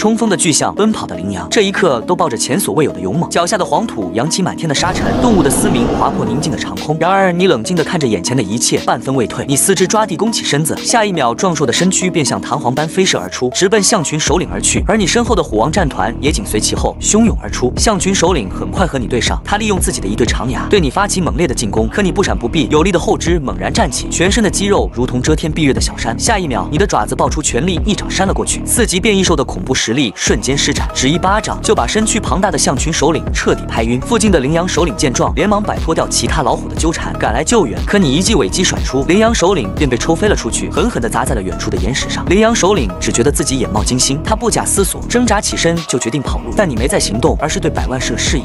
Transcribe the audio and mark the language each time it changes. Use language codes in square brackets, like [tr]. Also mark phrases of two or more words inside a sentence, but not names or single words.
[zh] 衝鋒的巨象，奔跑的羚羊，這一刻都抱着前所未有的勇猛，腳下的黃土揚起滿天的沙塵，動物的嘶鳴劃破寧靜的長空。然而你冷靜地看着眼前的一切，半分未退。你4肢抓地弓起身子，下一秒壯碩的身軀便像彈簧般飛射而出，直奔象群首領而去。而你身後的虎王戰團也緊隨其後，洶湧而出。象群首領很快和你對上，他利用自己的一對長牙對你發起猛烈的進攻，可你不閃不避，有力的后肢猛然站起，全身的肌肉如同遮天蔽日的小山。下一秒，你的爪子爆出全力，一掌扇了過去。4級变異獸的恐怖實力瞬間施展，只一巴掌就把身軀龐大的象群首領徹底拍暈。附近的羚羊首領見狀，連忙擺脫掉其他老虎的糾纏，趕來救援。可你一記尾擊甩出，羚羊首領便被抽飛了出去，狠狠地砸在了遠處的岩石上。羚羊首領只覺得自己眼冒金星，他不假思索掙扎起身就決定跑路，但你沒再行動，而是對百萬示了示意，